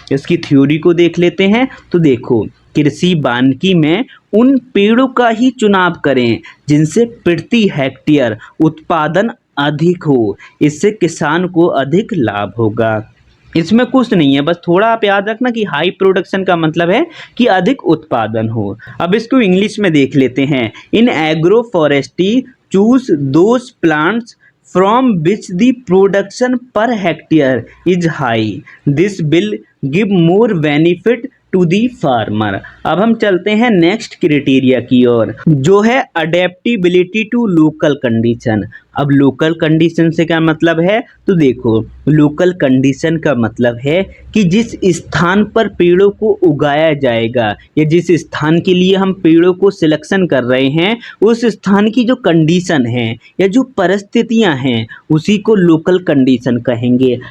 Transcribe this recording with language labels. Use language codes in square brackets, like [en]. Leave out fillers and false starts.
[hi] इसकी थ्योरी को देख लेते हैं। तो देखो कृषि वानिकी में उन पेड़ों का ही चुनाव करें जिनसे प्रति हेक्टेयर उत्पादन अधिक हो, इससे किसान को अधिक लाभ होगा। इसमें कुछ नहीं है, बस थोड़ा आप याद रखना कि हाई प्रोडक्शन का मतलब है कि अधिक उत्पादन हो। अब इसको इंग्लिश में देख लेते हैं। [en] In agro forestry choose those plants from which the production per hectare is high. This will give more benefit to the farmer. [hi] अब हम चलते हैं नेक्स्ट क्राइटेरिया की ओर, जो है अडेप्टिबिलिटी टू लोकल कंडीशन। अब लोकल कंडीशन से क्या मतलब है, तो देखो लोकल कंडीशन का मतलब है कि जिस स्थान पर पेड़ों को उगाया जाएगा या जिस स्थान के लिए हम पेड़ों को सिलेक्शन कर रहे हैं उस स्थान की जो कंडीशन है या जो परिस्थितियां हैं उसी को लोकल कंडीशन कहेंगे।